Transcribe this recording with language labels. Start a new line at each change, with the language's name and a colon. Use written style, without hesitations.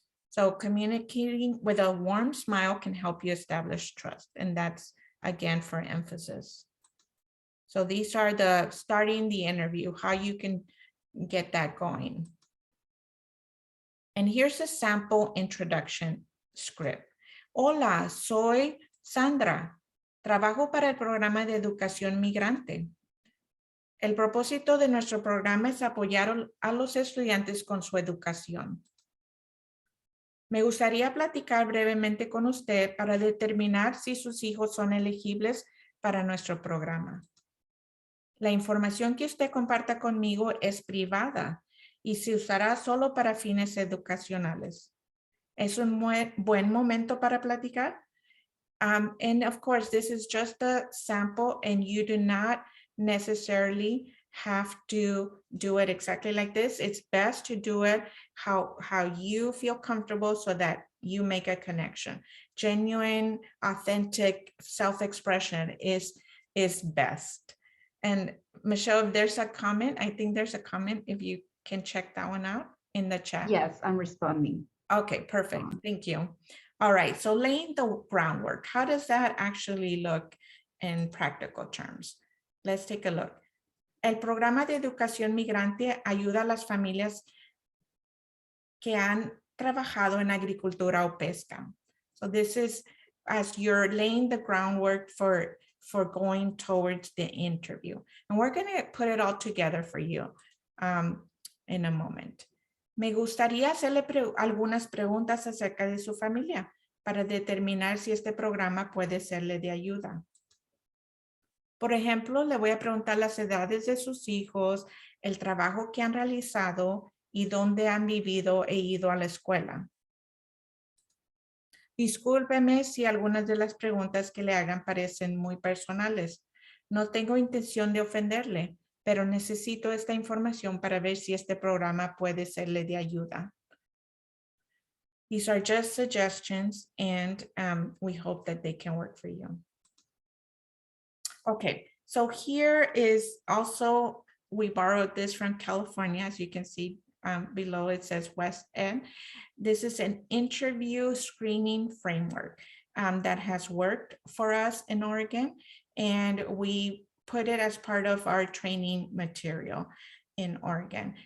English: So communicating with a warm smile can help you establish trust. And that's, again, for emphasis. So these are the starting the interview, how you can get that going. And here's a sample introduction script.
Spanish: Hola, soy Sandra. Trabajo para el programa de educación migrante. El propósito de nuestro programa es apoyar a los estudiantes con su educación. Me gustaría platicar brevemente con usted para determinar si sus hijos son elegibles para nuestro programa. La información que usted comparta conmigo es privada y se usará solo para fines educacionales. ¿Es un buen momento para platicar?
English: And of course, this is just a sample and you do not necessarily have to do it exactly like this. It's best to do it how you feel comfortable so that you make a connection. Genuine, authentic self-expression is best. And Michelle, if there's a comment, I think there's a comment, if you can check that one out in the chat. Yes, I'm responding. Okay, perfect. Thank you. All right, so laying the groundwork, how does that actually look in practical terms? Let's take a look.
Spanish: El programa de educación migrante ayuda a las familias que han trabajado en agricultura o pesca.
English: So this is as you're laying the groundwork for for going towards the interview. And we're going to put it all together for you in a moment.
Spanish: Me gustaría hacerle algunas preguntas acerca de su familia para determinar si este programa puede serle de ayuda. Por ejemplo, le voy a preguntar las edades de sus hijos, el trabajo que han realizado y dónde han vivido e ido a la escuela. Discúlpeme si algunas de las preguntas que le hagan parecen muy personales. No tengo intención de ofenderle, pero necesito esta información para ver si este programa puede serle de ayuda.
English: These are just suggestions, and we hope that they can work for you. Okay, so here is also, we borrowed this from California. As you can see below, it says West End. This is an interview screening framework that has worked for us in Oregon, and we put it as part of our training material in Oregon.